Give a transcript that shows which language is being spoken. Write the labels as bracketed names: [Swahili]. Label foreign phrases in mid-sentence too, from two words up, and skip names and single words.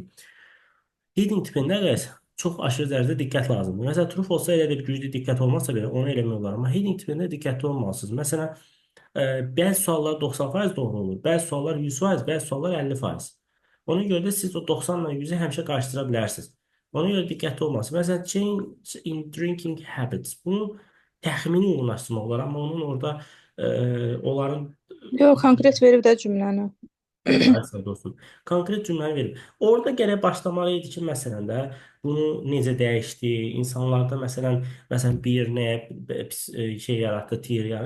[Azerbaijani] Heading tipində qəs çox aşırı dərəcədə diqqət lazımdır. Məsələn, [English] true false [Azerbaijani] elə də bir güclü diqqət olmasa belə onu eləmək olar. Amma heading tipində diqqətli olmalısınız. Məsələn, bəzi suallar 90% doğru olur, bəzi suallar 100%, bəzi suallar 50%. Ona görə də siz o 90 ilə 100-ü həmişə qarışdıra bilərsiniz. Ona görə diqqətli olmalısınız. Məsələn, [English] change in drinking habits. [Azerbaijani] Bunu təxmini uyğunlaşdırmaq olar, amma onun orada onların Yox, konkret verib də cümləni. Aslında dostum, konkret cümləni verib. Orada gərək başlamalı idi ki, məsələn də bunu necə dəyişdi, insanlarda məsələn bir nə pis şey yaratdı, tir yaratdı.